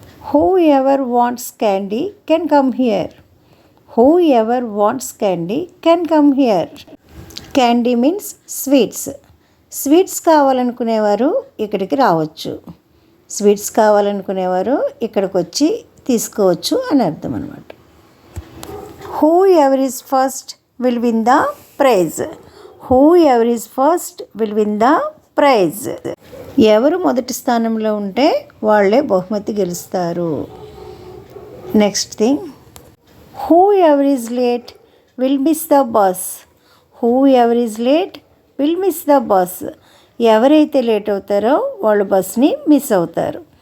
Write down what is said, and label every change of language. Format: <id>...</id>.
<en>Whoever wants candy can come here, whoever wants candy can come here. Candy means sweets,</en> <te>sweets కావాలనుకునేవారు ఇక్కడికి రావచ్చు, sweets కావాలనుకునేవారు ఇక్కడికి వచ్చి తీసుకోవచ్చు అని అర్థం అన్నమాట.</te> <en>Whoever is first will win the prize. Whoever is first will win the prize.</en> <te>ఎవరు మొదటి స్థానంలో ఉంటే వాళ్ళే బహుమతి గెలుస్తారు.</te> <en>Next thing, whoever is late will miss the bus. Whoever is late will miss the bus.</en> <te>ఎవరైతే లేట్ అవుతారో వాళ్ళు బస్ని మిస్ అవుతారు.</te>